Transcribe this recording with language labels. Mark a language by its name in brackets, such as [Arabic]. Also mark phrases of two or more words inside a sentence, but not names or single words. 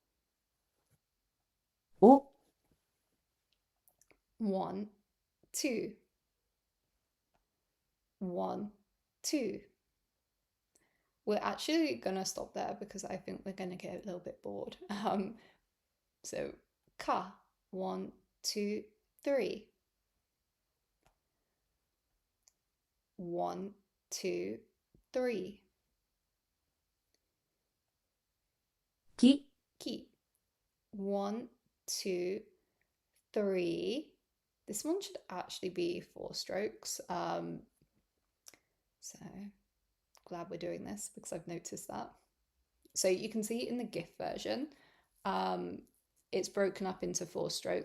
[English] O, 1, 2. 1, 2. We're actually gonna stop there because I think we're gonna get a little bit bored. So ka, 1, 2, 3. 1, 2, 3. Ki, Ki, 1, 2, 3. This one should actually be 4 strokes. So glad we're doing this because I've noticed that. So you can see in the GIF version, it's broken up into 4 strokes.